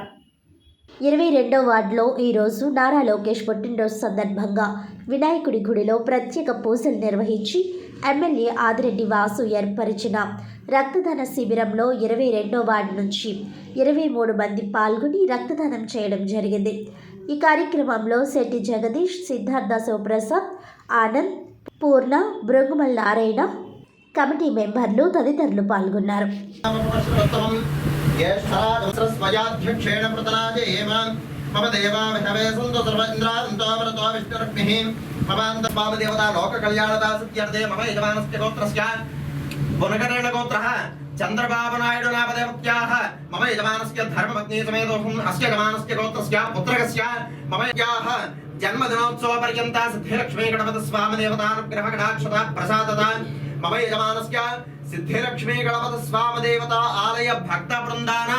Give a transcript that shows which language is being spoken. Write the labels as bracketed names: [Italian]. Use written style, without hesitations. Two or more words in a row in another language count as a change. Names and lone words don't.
[Telugu] 22వ వార్డులో ఈరోజు నారా లోకేష్ పుట్టినరోజు సందర్భంగా వినాయకుడి గుడిలో ప్రత్యేక పూజలు నిర్వహించి ఎమ్మెల్యే ఆదిరెడ్డి వాసు ఏర్పరిచిన రక్తదాన శిబిరంలో 22వ వార్డు నుంచి 23 మంది పాల్గొని రక్తదానం చేయడం జరిగింది. ఈ కార్యక్రమంలో శెట్టి జగదీష్, సిద్ధార్థ శివప్రసాద్, ఆనంద్, పూర్ణ, భృగుమల్ నారాయణ, [English] committee members [Telugu] తదితరులు పాల్గొన్నారు. [Sanskrit] ज्येष्ठाध्यक्षेण प्रतनाजयेम मम देवा विषवे सन्तु सर्व इन्द्रान्तो अमृतो विष्णुरग्निः ममान्तर्वामदेवता लोककल्याणदासत्यर्थे मम यजमानस्य गोत्रस्य पुनकरेण गोत्रः चन्द्रबाबुनायडु नामदेवत्याः मम यजमानस्य धर्मपत्नी समेतोऽहम् अस्य यजमानस्य गोत्रस्य पुत्रकस्य मम याः जन्मदिनोत्सवपर्यन्ता सिद्धिलक्ष्मी गणपतिस्वामिदेवतानुग्रहकटाक्षता प्रसादता मम यजमानस्य सिद्धिलक्ष्मी गणपति स्वामी देवता आलय भक्त वृंदानां